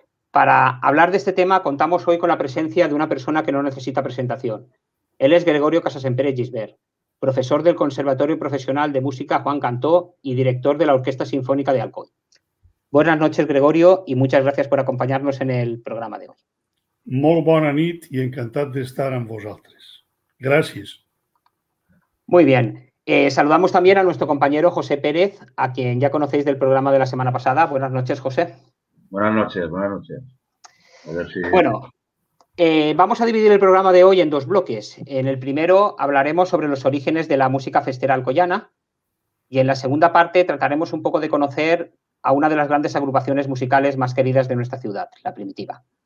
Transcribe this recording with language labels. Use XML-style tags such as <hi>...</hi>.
<es>Para hablar de este tema contamos hoy con la presencia de una persona que no necesita presentación. Él es Gregorio Casasempere Gisbert, profesor del Conservatorio Profesional de Música Juan Cantó y director de la Orquesta Sinfónica de Alcoy. Buenas noches, Gregorio, y muchas gracias por acompañarnos en el programa de hoy.</es> <ca>Molt bona nit i encantat d'estar amb vosaltres. Gràcies.</ca> <es>Muy bien. Saludamos también a nuestro compañero José Pérez, a quien ya conocéis del programa de la semana pasada. Buenas noches, José. Buenas noches, buenas noches. A ver si... Bueno, vamos a dividir el programa de hoy en dos bloques. En el primero hablaremos sobre los orígenes de la música festera alcoyana y en la segunda parte trataremos un poco de conocer a una de las grandes agrupaciones musicales más queridas de nuestra ciudad, la Primitiva.</es>